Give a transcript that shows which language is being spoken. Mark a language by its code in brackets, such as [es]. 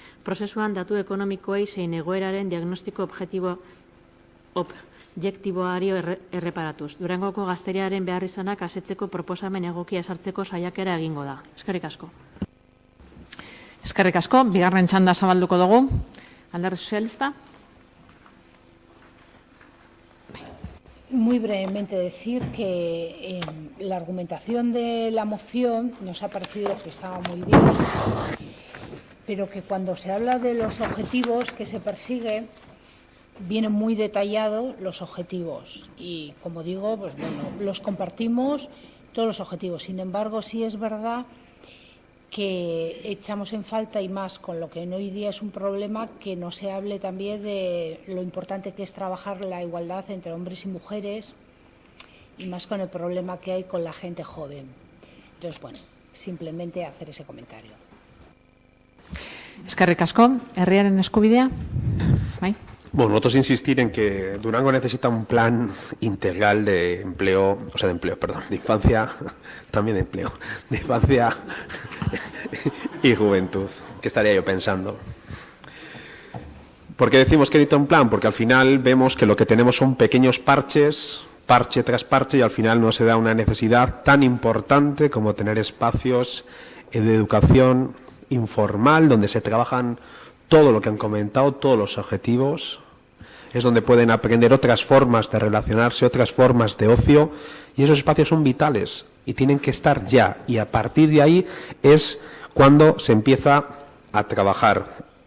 [eu] Prozesuan datu ekonomikoei zein egoeraren diagnostiko objektiboari erreparatuz. Durangoko gazteriaren beharrizanak asetzeko proposamen egokia esartzeko saiakera egingo da. Eskerrik asko. Eskerrik asko, bigarren txanda zabalduko dugu. Alderdi Sozialista. [es] Muy brevemente decir que la argumentación de la moción nos ha parecido que estaba muy bien, pero que cuando se habla de los objetivos que se persigue, vienen muy detallados los objetivos y, como digo, pues bueno, los compartimos todos los objetivos. Sin embargo, sí es verdad que echamos en falta, y más con lo que hoy día es un problema, que no se hable también de lo importante que es trabajar la igualdad entre hombres y mujeres, y más con el problema que hay con la gente joven. Entonces, bueno, simplemente hacer ese comentario. [eu] Eskerrik asko, herriaren eskubidea. Bai. [es] Bueno, nosotros insistir en que Durango necesita un plan integral de empleo, o sea, de infancia, también de empleo, de infancia y juventud. ¿Qué estaría yo pensando? ¿Por qué decimos que necesita un plan? Porque al final vemos que lo que tenemos son pequeños parches, parche tras parche, y al final no se da una necesidad tan importante como tener espacios de educación informal donde se trabajan todo lo que han comentado, todos los objetivos, es donde pueden aprender otras formas de relacionarse, otras formas de ocio, y esos espacios son vitales y tienen que estar ya, y a partir de ahí es cuando se empieza a trabajar.